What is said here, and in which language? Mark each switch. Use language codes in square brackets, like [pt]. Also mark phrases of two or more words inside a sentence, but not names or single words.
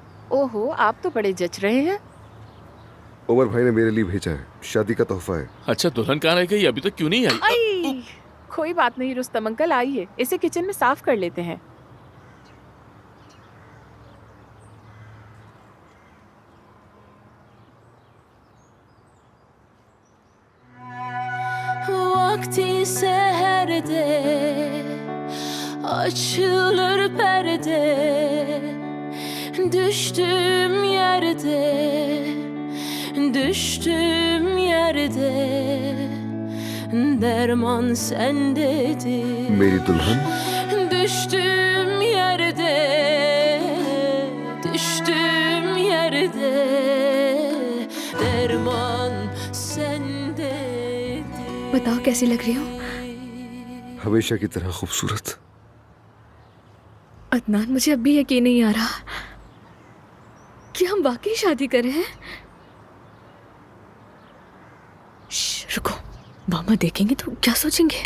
[hi] ओहो, आप तो बड़े जच रहे हैं। उमर भाई ने मेरे लिए भेजा है, शादी का तोहफा है। अच्छा, दुल्हन कहाँ रह गई? अभी तक क्यों नहीं आई? आई, कोई बात नहीं रुस्तम अंकल, आइए इसे किचन में साफ कर लेते हैं। [tr] Vakti seherde açılır perde, düştüğüm yerde, düştüğüm yerde derman sendedir. [hi] मेरी दुल्हन, [tr] Düştüğüm yerde, düştüğüm yerde derman sendedir. [hi] बताओ कैसी लग रही हो? हमेशा की तरह खूबसूरत। अदनान, मुझे अब भी यकीन नहीं आ रहा कि हम वाकई शादी कर रहे हैं। रुको, मामा देखेंगे तो क्या सोचेंगे?